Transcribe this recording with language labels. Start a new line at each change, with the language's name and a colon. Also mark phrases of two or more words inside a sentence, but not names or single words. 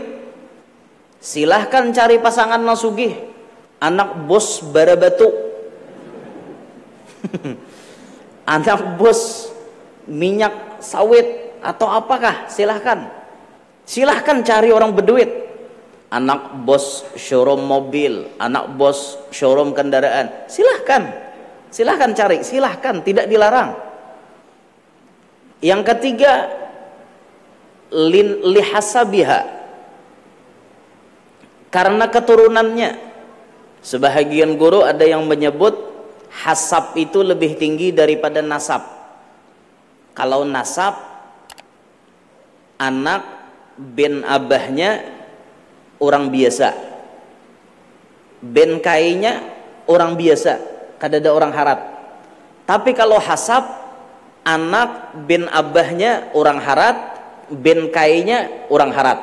Banjar: Silahkan cari pasangan nang sugih. Anak bos barabatu. Anak bos minyak sawit atau apakah, silahkan.
Indonesian: Silahkan cari orang berduit. Anak bos showroom mobil, anak bos showroom kendaraan, silahkan. Silahkan cari, silahkan, tidak dilarang. Yang ketiga, lihasabiha, karena keturunannya. Sebahagian guru ada yang menyebut hasab itu lebih tinggi daripada nasab.
Banjar: Kalau nasab, anak bin abahnya orang biasa, bin kainya orang biasa, kadada orang harat. Tapi kalau hasab, anak bin abahnya orang harat, bin kainya orang harat.